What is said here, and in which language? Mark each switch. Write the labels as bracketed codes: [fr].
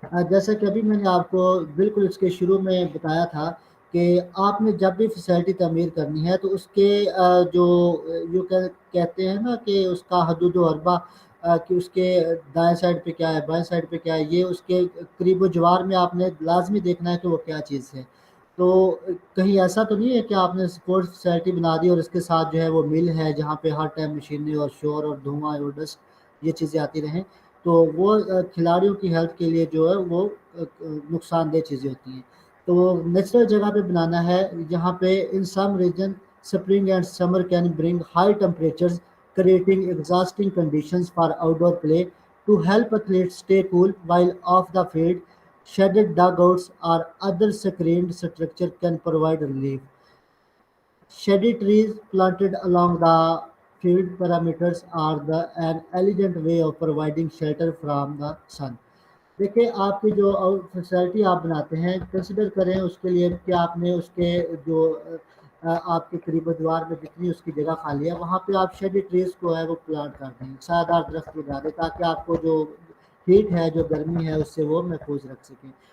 [ur] جیسا کہ ابھی میں نے آپ کو بالکل اس کے شروع میں بتایا تھا کہ آپ نے جب بھی فیسلٹی تعمیر کرنی ہے تو اس کے جو کہتے ہیں نا کہ اس کا حدود و حربہ، کہ اس کے دائیں سائڈ پہ کیا ہے بائیں سائڈ پہ کیا ہے، یہ اس کے قریب و جوار میں آپ نے لازمی دیکھنا ہے کہ وہ کیا چیز ہے. تو کہیں ایسا تو نہیں ہے کہ آپ نے اسپورٹس فیسلٹی بنا دی اور اس کے ساتھ جو ہے وہ مل ہے جہاں پہ ہر ٹائم مشینری اور شور اور دھواں اور ڈسٹ یہ چیزیں آتی رہیں، تو وہ کھلاڑیوں کی ہیلتھ کے لیے جو ہے وہ نقصان دہ چیزیں ہوتی ہیں. تو نیچرل جگہ پہ بنانا ہے جہاں پہ ان سم region [en] spring and summer can bring high temperatures, creating exhausting conditions for outdoor play. To help athletes stay cool while off the field, shaded dugouts or other screened structure can provide relief. Shady trees planted along the field perimeters are an elegant way of providing shelter from the sun. [ur] دیکھیں آپ کی جو facility آپ بناتے ہیں consider کریں اس کے لیے کہ آپ نے اس کے جو آپ کے قریب و دیوار میں جتنی اس کی جگہ خالی ہے وہاں پہ آپ شیڈی ٹریز کو ہے وہ پلانٹ کر دیں، سایہ دار درخت لگا دیں تاکہ آپ کو جو ہیٹ ہے جو گرمی ہے اس سے وہ محفوظ رکھ سکیں.